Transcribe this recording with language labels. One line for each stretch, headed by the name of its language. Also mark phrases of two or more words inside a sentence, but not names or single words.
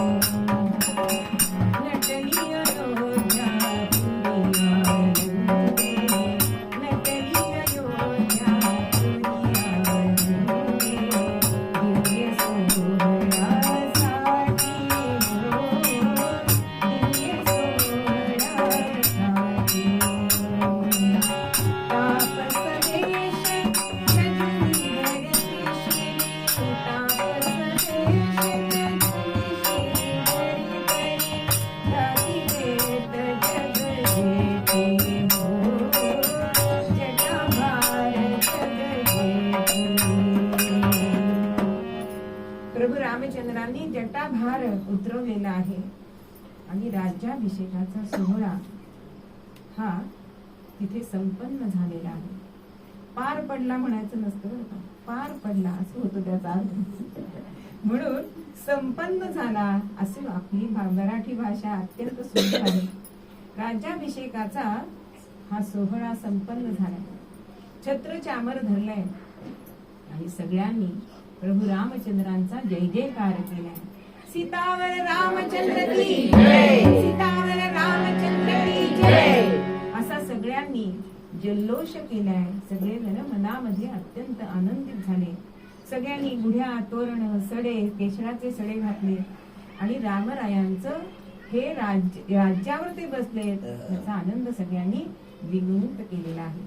Marathi: नटली अयोध्या पुरी आनंदे, नटली अयोध्या पुरी आनंदे, दिव्य सोहळ्यासाठी दिव्य सोहळ्यासाठी. तापस वेश सजली हरकेशी, तापस वेश सजली हरकेशी, राती वेद जग जेते हो, जटाभार जग जेते. प्रभू रामचंद्रांनी जटाभार उतरवलेला आहे आणि राज्याभिषेकाचा सोहळा हा तिथे संपन्न झालेला आहे. पार पडला म्हणायचं नसतं बरं का, पार पडला असं होतं त्याचा अर्थ. म्हणून संपन्न झाला असे आपली मराठी भाषा अत्यंत सुंदर आहे. राज्याभिषेकाचा हा सोहळा संपन्न झाला. छत्र चामर धरलाय आणि सगळ्यांनी प्रभू रामचंद्रांचा जय जयकार केलाय.
Hindi: सीतावर रामचंद्र की जय, सीतावर रामचंद्र की जय
Marathi: असा सगळ्यांनी जल्लोष केलाय. सगळेजण मनामध्ये अत्यंत आनंदित झाले. सगळ्यांनी गुढ्या, तोरण, सडे, केशराचे सडे घातले आणि रामरायांचं हे राज्यावर ते बसले त्याचा आनंद सगळ्यांनी द्विगुणित केलेला आहे.